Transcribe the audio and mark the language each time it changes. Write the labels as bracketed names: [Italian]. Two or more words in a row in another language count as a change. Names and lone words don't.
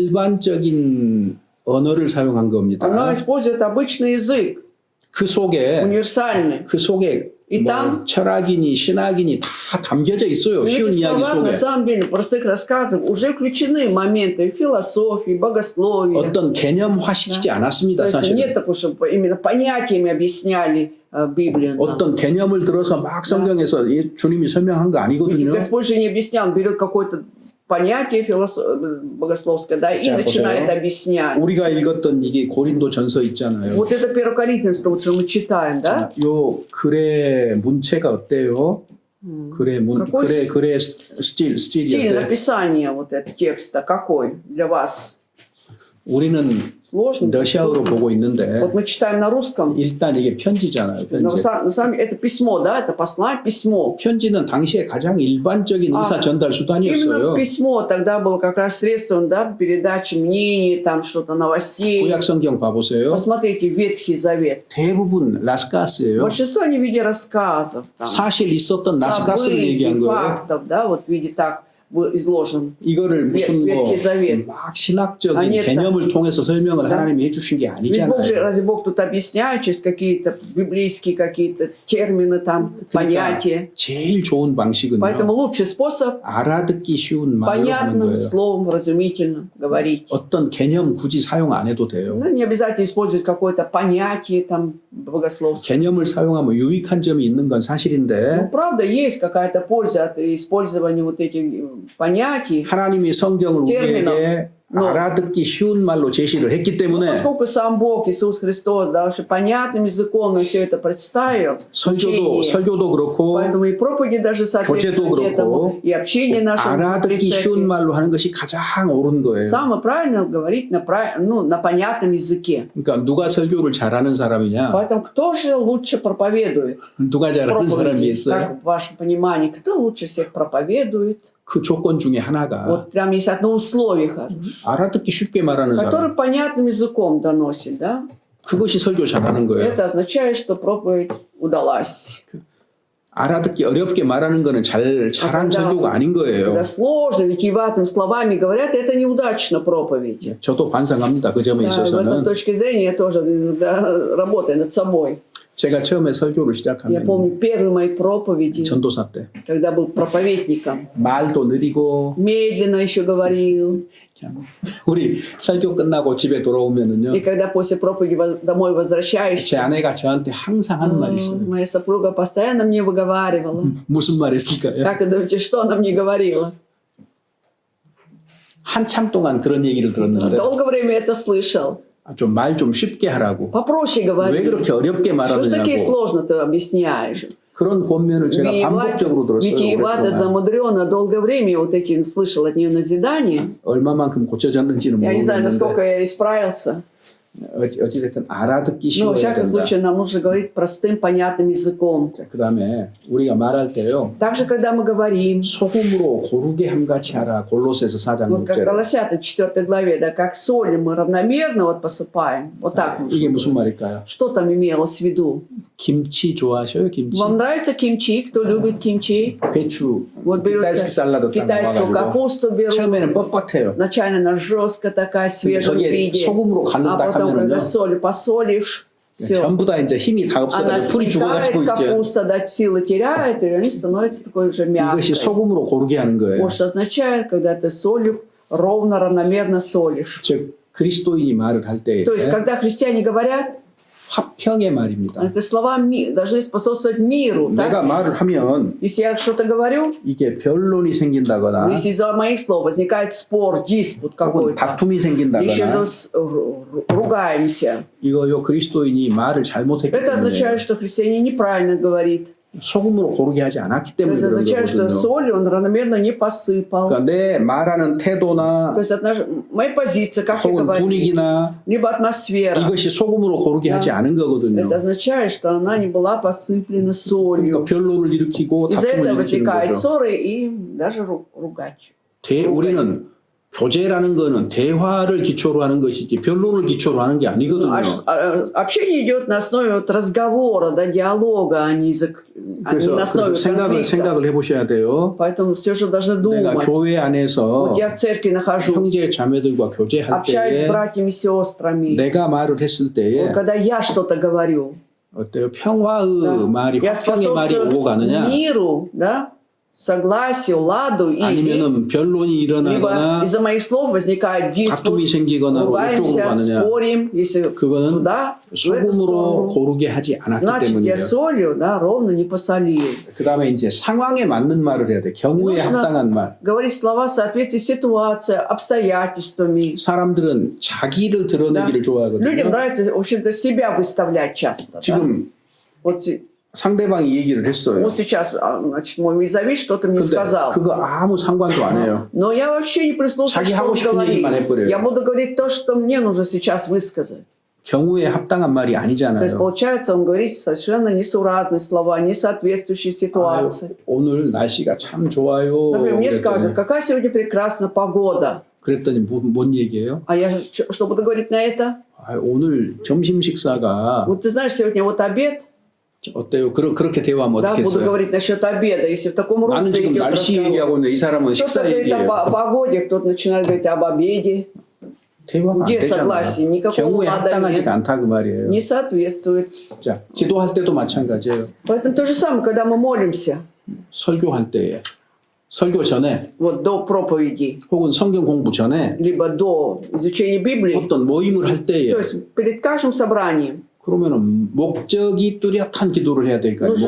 [Korean] 일반적인 언어를 사용한 겁니다. [Russian] она использует обычный язык, [Korean] 그 속에 [Russian] универсальный. И [Korean] 뭐 [Russian] там [Korean] 철학이니 신학이니 다 담겨져 있어요. [Russian] в [Korean] 쉬운 [Russian] этих [Korean] 이야기 [Russian] словах, на [Korean] 속에. [Russian] самом деле, в простых рассказах уже включены моменты философии, богословия. [Korean] 어떤 개념화시키지 않았습니다. [Russian] То есть [Korean] 사실은. [Russian] нет такого, чтобы именно понятиями объясняли Библию. нам. [Korean] 어떤 개념을 들어서 막 성경에서 주님이 설명한 거 [Russian] Ведь [Korean] 아니거든요. [Russian] Господь же не объяснял, он берет какое-то понятие богословское, да, и [Korean] 자, [Russian] начинает [Korean] 보세요. [Russian] объяснять. [Korean] 우리가 읽었던 이게 고린도전서 있잖아요. [Russian] Вот это 1 Коринфянам, что мы читаем, да? [Korean] 요 글의 문체가 어때요? [Russian] Какой [Korean] 글의 스틸이 [Russian] стиль [Korean] 어때요? [Russian] написания вот этого текста какой для вас? [Korean] 우리는 [Russian] Сложно? [Korean] 러시아어로 보고 있는데 [Russian] Вот мы читаем на русском, [Korean] 일단 이게 편지잖아요. [Russian] но [Korean] 편지. [Russian] на самом деле это письмо, да, это послание, письмо. [Korean] 편지는 당시에 가장 일반적인 의사 전달 [Russian] Именно [Korean] 수단이었어요. [Russian] письмо тогда было как раз средством, да, передачи мнений, там что-то новостей. [Korean] 구약 성경 봐보세요. [Russian] Посмотрите Ветхий Завет. [Korean] 대부분 라스카스예요. [Russian] Большинство они в виде рассказов, там, [Korean] 사실 있었던 라스카스를 [Russian] событий, [Korean] 얘기한 거예요. [Russian] фактов, да, вот в виде так изложен. [Korean] 이거를 무슨 [Russian] Ветхий Завет. [Korean] 막 신학적인 아니, 개념을 통해서 설명을 [Russian] Да. [Korean] 하나님이 해주신 게 [Russian] Ведь Бог же, [Korean] 아니잖아요. [Russian] разве Бог тут объясняет через какие-то библейские какие-то термины, там, понятия. [Korean] 제일 좋은 방식은요. [Russian] Поэтому лучший способ [Korean] 알아듣기 쉬운 말로 하는 [Russian] понятным [Korean] 거예요. [Russian] словом, разумительным говорить. [Korean] 어떤 개념 굳이 사용 안 해도 돼요. [Russian] Ну, не обязательно использовать какое-то понятие там богословское. [Korean] 개념을 사용하면 유익한 점이 있는 건 [Russian] Ну, [Korean] 사실인데 [Russian] правда, есть какая-то польза от использования вот этих понятий. [Korean] 하나님이 성경을 [Russian] терминов. [Korean] 우리에게 알아듣기 쉬운 말로 제시를 했기 때문에 [Russian] Поскольку сам Бог, Иисус Христос, да, уже понятным языком нам все это представил, [Korean] 설교도 그렇고 [Russian] поэтому и проповеди даже соответствуют [Korean] 교제도 [Russian] этому, и общение наше внутри [Korean] 알아듣기 쉬운 [Russian] церкви. [Korean] 말로 하는 것이 가장 옳은 거예요. [Russian] Самое правильно говорить на понятном языке. [Korean] 그러니까 누가 설교를 잘하는 사람이냐? [Russian] Поэтому кто же лучше проповедует? [Korean] 누가 잘하는 사람이 [Russian] Проповеди, [Korean] 있어요? [Russian] как в вашем понимании, кто лучше всех проповедует? [Korean] 그 조건 중에 하나가 [Russian] Вот там есть одно условие хорошее, [Korean] 알아듣기 쉽게 말하는 [Russian] который [Korean] 사람. [Russian] понятным языком доносит, да? [Korean] 그것이 설교 잘하는 거예요. [Russian] Это означает, что проповедь удалась. [Korean] 알아듣기 어렵게 말하는 거는 잘한 설교가 아닌 거예요. [Russian] Когда сложно, витиеватым словами говорят, это неудачно проповедь. [Korean] 저도 반성합니다. 그 점에 [Russian] Да, в этой [Korean] 있어서는 [Russian] точке зрения я тоже работаю над собой. [Korean] 제가 처음에 설교를 [Russian] Я [Korean] 시작하면 [Russian] помню первые мои проповеди, [Korean] 전도사 때 [Russian] когда был проповедником. [Korean] 말도 느리고 [Russian] Медленно еще говорил. [Korean] 그냥 우리 설교 끝나고 집에 돌아오면은요 [Russian] И когда после проповеди домой [Korean] 제 [Russian] возвращаешься, [Korean] 아내가 저한테 항상 하는 말이 있어요. [Russian] моя супруга постоянно мне выговаривала. [Korean] 무슨 말 했을까요? [Russian] Как вы думаете, что она мне говорила? [Korean] 한참 동안 그런 얘기를 들었는데 [Russian] Долгое время это слышал. [Korean] 좀 말 좀 쉽게 하라고. [Russian] Попроще [Korean] 왜 [Russian] говори. [Korean] 그렇게 어렵게 [Russian] Что ж такие [Korean] 말하느냐고. [Russian] сложно ты объясняешь? [Korean] 그런 권면을 제가 반복적으로 들었어요. [Russian] Витиевато, [Korean] 오랫동안. [Russian] замудренно, долгое время вот эти слышал от нее назидания. [Korean] 얼마만큼 고쳐졌는지는 [Russian] Я не знаю, насколько [Korean] 모르겠는데 [Russian] я исправился. [Korean] 어찌됐든 알아듣기 [Russian] Но, во [Korean] 쉬워야 [Russian] всяком [Korean] 된다. [Russian] случае, нам нужно говорить простым, понятным языком. [Korean] 그 다음에 우리가 말할 때요. [Russian] Также, когда мы говорим, [Korean] 소금으로 고르게 함같이 하라. 골로새서 4장 [Russian] вот как [Korean] 6절. [Russian] Колоссянам 4 главе, да, как соль мы равномерно вот посыпаем. Вот так [Korean] 이게 [Russian] нужно. [Korean] 무슨 말일까요? [Russian] Что там имелось в виду? [Korean] 김치 좋아하셔요? 김치? [Russian] Вам нравится кимчи? Кто любит кимчи? [Korean] 배추, [Russian] Вот [Korean] китайский 샐러드 딱 [Russian] китайскую [Korean] 넣어가지고 [Russian] капусту берут. [Korean] 처음에는 뻣뻣해요. [Russian] Начально она жесткая такая, [Korean] 근데 [Russian] свежем [Korean] 거기에 [Russian] виде. [Korean] 소금으로 간을 [Russian] А [Korean] 딱 [Russian] потом, когда [Korean] 하면은요 [Russian] солью посолишь, все. [Korean] 전부 다 이제 힘이 다 [Russian] Она [Korean] 없어가지고 풀이 죽어가지고 [Russian] сникает, [Korean] 있죠. [Russian] капуста, да, силы теряет, и они становятся такой уже мягкой. [Korean] 이것이 소금으로 고르게 하는 거예요. [Russian] Вот что означает, когда ты солью ровно, равномерно солишь. [Korean] 즉 그리스도인이 말을 할 때에 [Russian] То есть, когда христиане говорят, [Korean] 화평의 말입니다. [Russian] это слова должны способствовать миру. [Korean] 내가 [Russian] Да? [Korean] 말을 하면 [Russian] Если я что-то говорю, [Korean] 이게 변론이 생긴다거나 [Russian] если из-за моих слов возникает спор, диспут [Korean] 혹은 [Russian] какой-то, [Korean] 다툼이 [Russian] еще [Korean] 생긴다거나 [Russian] ругаемся, [Korean] 이거요 그리스도인이 말을 잘못했기 [Russian] это [Korean] 때문에 [Russian] означает, что христианин неправильно говорит. [Korean] 소금으로 고르게 하지 않았기 [Russian] То [Korean] 때문에 [Russian] есть [Korean] 그런 [Russian] означает, что [Korean] 거거든요. [Russian] соль он равномерно не посыпал. [Korean] 그러니까 내 말하는 태도나 [Russian] То есть моя позиция, как я [Korean] 혹은 [Russian] говорю, [Korean] 분위기나 [Russian] либо атмосфера. [Korean] 이것이 소금으로 고르게 하지 않은 거거든요. [Russian] Это означает, что она не была посыплена [Korean] 그러니까 [Russian] солью. [Korean] 변론을 일으키고 [Russian] Из-за [Korean] 다툼을 [Russian] этого [Korean] 일으키는 [Russian] возникают [Korean] 거죠. [Russian] ссоры и даже ругать. [Korean] 우리는 교제라는 거는 대화를 기초로 하는 것이지 변론을 기초로 하는 게 아니거든요. [Russian] Общение идет на основе вот разговора, да, диалога, а не [Korean] 그래서 [Russian] на основе конфликта. [Korean] 생각을 해보셔야 돼요. [Russian] Поэтому все же должны [Korean] 내가 [Russian] думать. [Korean] 교회 안에서 [Russian] Вот я в церкви нахожусь, [Korean] 형제 자매들과 교제할 [Russian] общаюсь с [Korean] 때에 [Russian] братьями, сестрами. [Korean] 내가 말을 했을 때에 [Russian] Вот когда я что-то говорю, [Korean] 어때요? 평화의 [Russian] да, [Korean] 말이 [Russian] я [Korean] 화평의 말이 오고 [Russian] способствую [Korean] 가느냐 [Russian] миру, да, согласию, ладу, или [Korean] 아니면은 변론이 [Russian] либо [Korean] 일어나거나 [Russian] из-за моих слов возникает диспут, [Korean] 다툼이 생기거나 이쪽으로 [Russian] ругаемся, [Korean] 가느냐 [Russian] спорим, если [Korean] 그거는 [Russian] туда, в эту [Korean] 소금으로 [Russian] сторону. [Korean] 고르게 하지 않았기 [Russian] Значит, я [Korean] 때문이에요. [Russian] солью, да, ровно не посолил. [Korean] 그 다음에 이제 상황에 맞는 말을 해야 돼. 경우에 [Russian] нужно [Korean] 합당한 말. [Russian] говорить слова в соответствии с ситуацией, обстоятельствами. [Korean] 사람들은 자기를 드러내기를 [Russian] Людям [Korean] 좋아하거든요. [Russian] нравится, в общем-то, себя выставлять часто. Да? [Korean] 지금 [Russian] Вот, [Korean] 상대방이 얘기를 했어요. [Russian] вот сейчас, значит, мой визави что-то мне [Korean] 근데 [Russian] сказал. [Korean] 그거 아무 상관도 안 해요. [Russian] Но я вообще не прислушаюсь, [Korean] 자기 [Russian] что [Korean] 하고 [Russian] он [Korean] 싶은 [Russian] говорит. [Korean] 얘기만 해버려요. [Russian] Я буду говорить то, что мне нужно сейчас высказать. [Korean] 경우에 합당한 말이 [Russian] То есть, [Korean] 아니잖아요. [Russian] получается, он говорит совершенно несуразные слова, не соответствующие ситуации. [Korean] 오늘 날씨가 참 좋아요. [Russian] Например, мне скажут, [Korean] 그랬더니, [Russian] какая сегодня прекрасная погода. [Korean] 그랬더니 뭔 얘기예요? [Russian] А я что буду говорить на это? [Korean] 오늘 점심 식사가 [Russian] Вот ты знаешь, сегодня вот обед, [Korean] 어때요? 그렇게 대화하면 [Russian] да, буду [Korean] 어떻겠어요? [Russian] говорить насчет обеда. Если в таком [Korean] 나는 [Russian] русле [Korean] 지금 [Russian] идет [Korean] 날씨 [Russian] разговор. [Korean] 얘기하고 있는데 이 사람은 [Russian] Кто-то [Korean] 식사 [Russian] говорит [Korean] 얘기해요. [Russian] о погоде, кто-то начинает говорить об обеде. [Korean] 대화가 안 [Russian] где [Korean] 되잖아요. [Russian] согласие? Никакого [Korean] 경우에 [Russian] лада [Korean] 합당하지가 [Russian] нет. [Korean] 않다 그 말이에요. [Russian] Не соответствует. [Korean] 자, 기도할 때도 마찬가지예요. [Russian] Поэтому то же самое, когда мы молимся, [Korean] 설교할 때에, 설교 전에 [Russian] вот до проповеди, [Korean] 혹은 성경 공부 전에 [Russian] либо до изучения Библии, [Korean] 어떤 모임을 할 때에 [Russian] то есть перед каждым собранием, [Korean] 그러면은 목적이 뚜렷한 기도를 해야 될 거 아니에요.